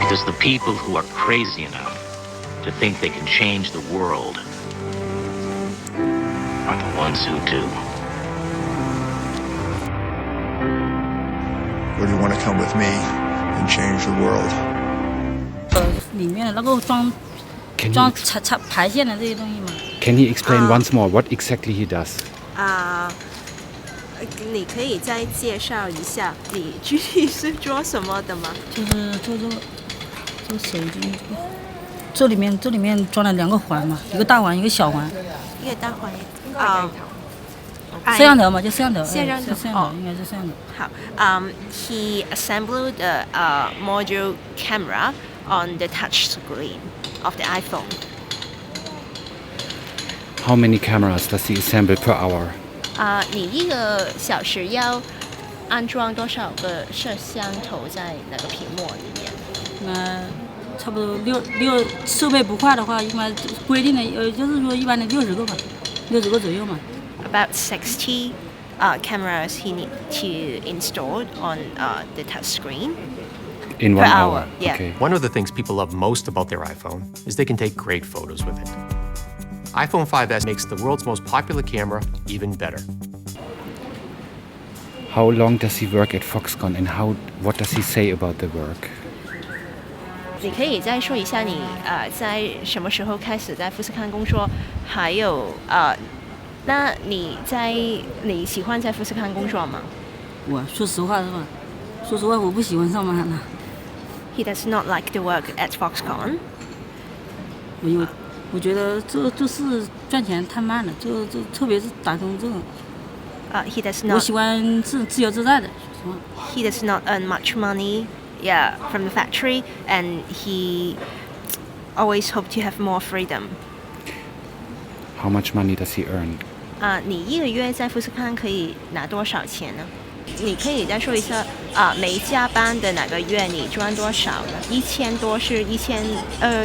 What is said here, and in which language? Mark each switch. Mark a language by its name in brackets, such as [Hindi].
[English] Because the people who are crazy enough to think they can change the world are the ones who do. Would you want to come with me and change the world? [Chinese] 里面的能够装 排线的这些东西吗 [English] Can he explain once more what exactly he does? [Chinese] 你可以再介绍一下你具体是做什么的吗？就是做手机，这里面装了2个环嘛，一个大环，一个小环。一个大环，摄像头嘛，就摄像头。摄像头，应该是摄像头。 [English] 好，he assembled a module camera on the touch screen of the iPhone. How many cameras does he assemble per hour? [Chinese] 你一个小时要安装多少个摄像头在那个屏幕里面？差不多六设备不坏的话，一般规定的就是说一般的60个吧，60个左右嘛。 [English] About 60 cameras he need to install on the touch screen. In 1 hour. Yeah. Okay. One of the things people love most about their iPhone is they can take great photos with it. iPhone 5S makes the world's most popular camera even better. How long does he work at Foxconn, and what does he say about the work? [Chinese] 你可以再说一下你在什么时候开始在富士康工作，还有那你喜欢在富士康工作吗？我说实话是吧？说实话，我不喜欢上班了。 [English] He does not like the work at Foxconn. [Chinese] 我觉得这事赚钱太慢了，这特别是打工这个。 [English] He does not. [Chinese] 我喜欢自由自在的。 [English] He does not earn much money, from the factory, and he always hoped to have more freedom. How much money does he earn? [Chinese] 你一个月在富士康可以拿多少钱呢？你可以再说一下没加班的哪个月你赚多少呢？1000多是1200、1800，